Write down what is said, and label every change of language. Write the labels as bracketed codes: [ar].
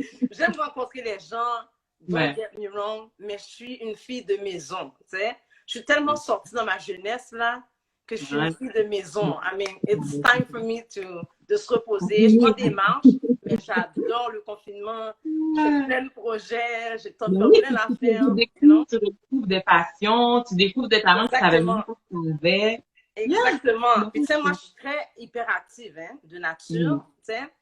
[fr] J'aime rencontrer les gens, [en] don't get me wrong, [fr] mais je suis une fille de maison, tu sais. Je suis tellement sortie dans ma jeunesse, là, que je suis une fille de maison. [en] I mean, it's time for me [fr] de se reposer. Je prends des marches, mais j'adore le confinement. J'ai plein de projets, j'ai plein d'affaires. Tu découvres des passions, tu découvres des talents que tu savais même pas que tu avais. Exactement. Puis tu sais, moi, je suis très hyperactive, hein, de nature, tu sais.